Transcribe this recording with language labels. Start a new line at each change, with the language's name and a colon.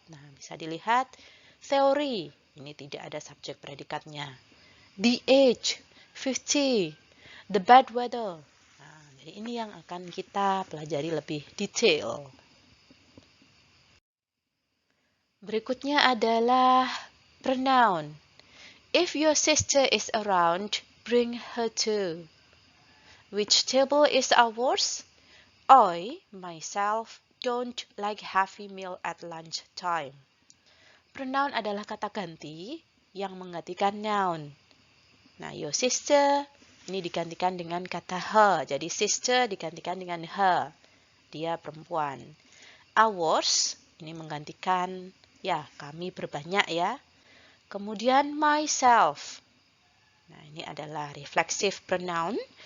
Indonesian: Nah, bisa dilihat theory, ini tidak ada subjek predikatnya.
English: The age, 50, the bad weather.
Indonesian: Jadi ini yang akan kita pelajari lebih detail. Berikutnya adalah pronoun.
English: If your sister is around, bring her too. Which table is ours? I, myself, don't like heavy meal at lunch time.
Indonesian: Pronoun adalah kata ganti yang menggantikan noun. Nah,
English: your sister
Indonesian: ini digantikan dengan kata her. Jadi sister digantikan dengan her. Dia perempuan. Ours ini menggantikan ya kami berbanyak ya. Kemudian myself. Nah, ini adalah reflexive pronoun.